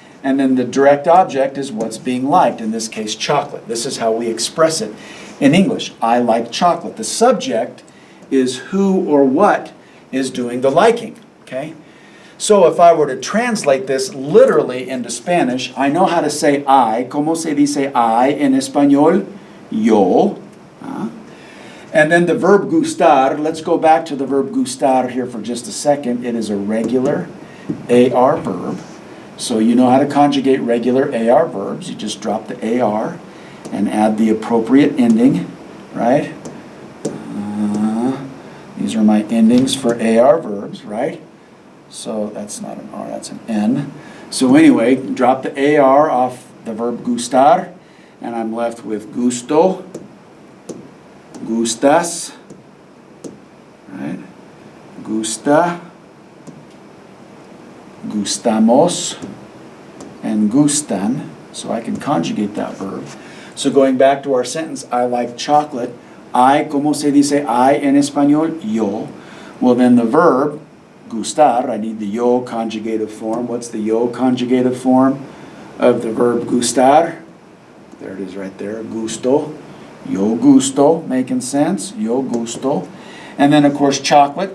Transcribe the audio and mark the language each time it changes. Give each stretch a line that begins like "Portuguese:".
English: And then the direct object is what's being liked, in this case, chocolate. This is how we express it in English. I like chocolate. The subject is who or what is doing the liking, okay? So if I were to translate this literally into Spanish, I know how to say I.
Spanish: ¿Cómo se dice I en español? Yo.
English: And then the verb gustar, let's go back to the verb gustar here for just a second. It is a regular AR verb. So you know how to conjugate regular AR verbs. You just drop the AR and add the appropriate ending, right? These are my endings for AR verbs, right? So that's not an R, that's an N. So anyway, drop the AR off the verb gustar, and I'm left with gusto, gustas, right? Gusta, gustamos, and gustan. So I can conjugate that verb. So going back to our sentence, I like chocolate. I,
Spanish: ¿cómo se dice I en español? Yo.
English: Well, then the verb, gustar, I need the yo conjugative form. What's the yo conjugative form of the verb gustar? There it is right there, gusto. Yo gusto, making sense? Yo gusto. And then, of course, chocolate.